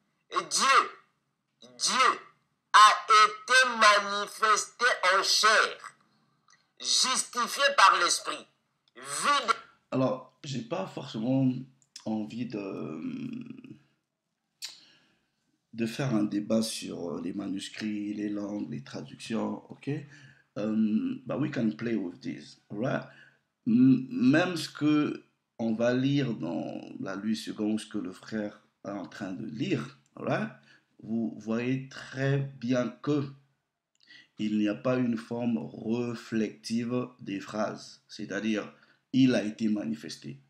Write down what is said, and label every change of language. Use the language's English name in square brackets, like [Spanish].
[French] Et Dieu a été manifesté en chair, justifié par l'esprit, vu de... Alors, j'ai pas forcément envie de faire un débat sur les manuscrits, les langues, les traductions, ok? [English] But we can play with this, alright? [French] Même ce que on va lire dans la Louis II, ce que le frère est en train de lire, alright? Vous voyez très bien que il n'y a pas une forme reflective des phrases, c'est-à-dire il a été manifesté.